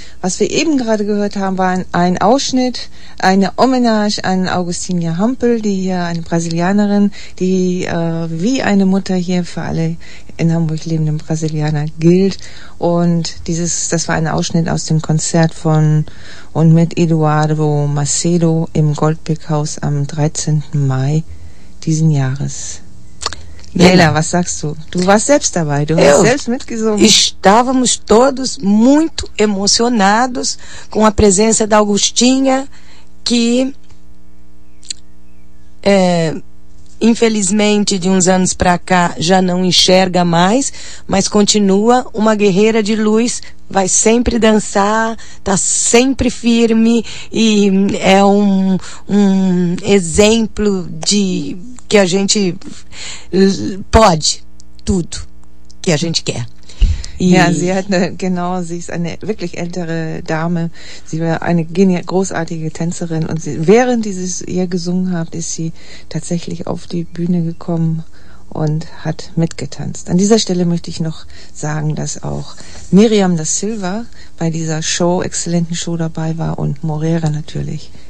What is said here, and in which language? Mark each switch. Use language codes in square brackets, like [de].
[de] Was wir eben gerade gehört haben, war ein Ausschnitt, eine Hommage an Augustinia Hampel, die hier eine Brasilianerin, die wie eine Mutter hier für alle in Hamburg lebenden Brasilianer gilt. Und das war ein Ausschnitt aus dem Konzert von und mit Eduardo Macedo im Goldbeck-Haus am 13. Mai diesen Jahres. Leila, was sagst du? Du warst selbst dabei, du hast selbst mitgesungen. [pt] Estávamos todos muito emocionados com a presença da Augustinha, que infelizmente de uns anos para cá já não enxerga mais, mas continua uma guerreira de luz, vai sempre dançar, está sempre firme e é um exemplo de que a gente pode tudo que a gente quer. [de] Ja, sie hat sie ist eine wirklich ältere Dame. Sie war eine großartige Tänzerin und während ihr gesungen habt, ist sie tatsächlich auf die Bühne gekommen und hat mitgetanzt. An dieser Stelle möchte ich noch sagen, dass auch Miriam da Silva bei dieser Show, exzellenten Show dabei war und Moreira natürlich.